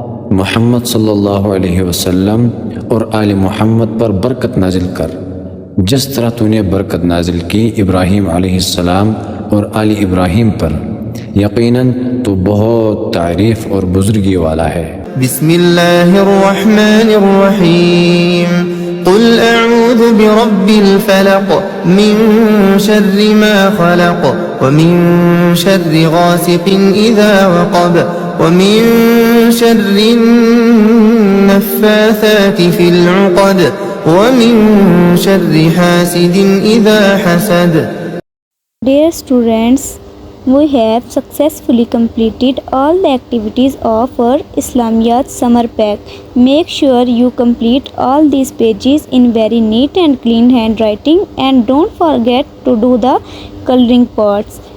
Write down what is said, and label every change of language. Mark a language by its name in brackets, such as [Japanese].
[Urdu] محمد صلی اللہ علیہ وسلم اور آل محمد پر برکت نازل کر، جس طرح تو نے برکت نازل کی ابراہیم علیہ السلام اور آل ابراہیم پر۔ یقیناً تو بہت تعریف اور بزرگی والا ہے۔ [Arabic] بسم اللہ الرحمن الرحیم۔ قل اعوذ برب الفلق من شر ما خلق ومن شر غاسق اذا وقب ومن شر النفاثات في العقد ومن شر حاسد اذا حسد۔ [English] Dear students, we have successfully completed all the activities of our Islamiyat summer pack. Make sure you complete all these pages in very neat and clean handwriting, and don't forget to do the coloring parts.